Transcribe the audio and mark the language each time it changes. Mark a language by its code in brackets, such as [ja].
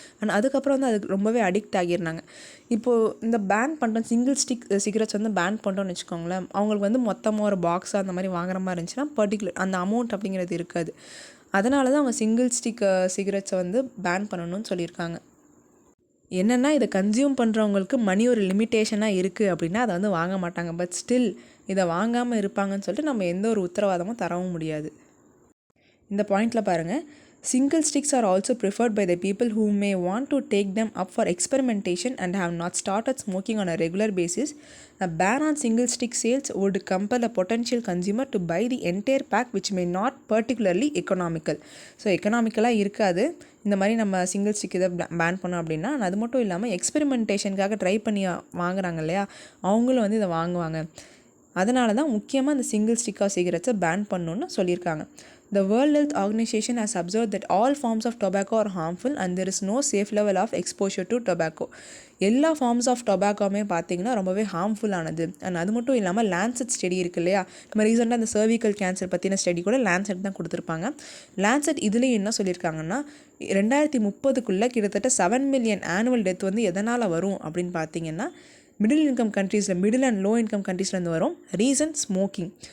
[ta] And அதுக்கப்புறம் வந்து அதுக்கு ரொம்பவே அடிக்ட் ஆகிடுறாங்க. இப்போது இந்த பேன் பண்ணுறோம், சிங்கிள் ஸ்டிக் சிகரெட்ஸ் வந்து பேன் பண்ணுறோன்னு வச்சுக்கோங்களேன், அவங்களுக்கு வந்து மொத்தமாக ஒரு பாக்ஸாக அந்த மாதிரி வாங்குற மாதிரி இருந்துச்சுன்னா பர்டிகுலர் அந்த அமௌண்ட் அப்படிங்கிறது இருக்காது. அதனால தான் அவங்க சிங்கிள் ஸ்டிக் சிகரெட்ஸை வந்து பேன் பண்ணணும்னு சொல்லியிருக்காங்க. என்னென்னா, இதை கன்சியூம் பண்ணுறவங்களுக்கு மணி ஒரு லிமிட்டேஷனாக இருக்குது அப்படின்னா அதை வந்து வாங்க மாட்டாங்க. பட் ஸ்டில் இதை வாங்காமல் இருப்பாங்கன்னு சொல்லிட்டு நம்ம எந்த ஒரு உத்தரவாதமும் தரவும் முடியாது. இந்த பாயிண்டில் பாருங்கள், [en] single sticks are also preferred by the people who may want to take them up for experimentation and have not started smoking on a regular basis. A ban on single stick sales would compel a potential consumer to buy the entire pack, which may not particularly economical. [ta] So எக்கனாமிக்கலாக இருக்காது இந்த மாதிரி நம்ம single stick இதை pan பண்ணோம் அப்படின்னா. அது மட்டும் இல்லாமல் எக்ஸ்பெரிமெண்டேஷனுக்காக ட்ரை பண்ணி வாங்குறாங்க இல்லையா, அவங்களும் வந்து இதை வாங்குவாங்க. அதனால தான் முக்கியமாக இந்த சிங்கிள் ஸ்டிக்காக சிகரெட்ஸை பேன் பண்ணணுன்னு சொல்லியிருக்காங்க. [en] The World Health Organization has observed that all forms of tobacco are harmful and there is no safe level of exposure to tobacco. [ta] எல்லா ஃபார்ம்ஸ் ஆஃப் டொபாக்கோமே பார்த்தீங்கன்னா ரொம்பவே ஹார்ம்ஃபுல்லானது. அண்ட் அது மட்டும் இல்லாமல் லான்செட் ஸ்டடி இருக்கு இல்லையா, நம்ம ரீசெண்டாக அந்த சர்விக்கல் கேன்சர் பற்றின ஸ்டடி கூட லான்செட் தான் கொடுத்துருப்பாங்க. லான்செட் இதுலேயும் என்ன சொல்லியிருக்காங்கன்னா 2030 கிட்டத்தட்ட 7 மில்லியன் ஆனுவல் டெத் வந்து எதனால் வரும் அப்படின்னு பார்த்தீங்கன்னா மிடில் இன்கம் கண்ட்ரீஸில், மிடில் அண்ட் லோ இன்கம் கண்ட்ரீஸ்லேருந்து வரும். Reason smoking.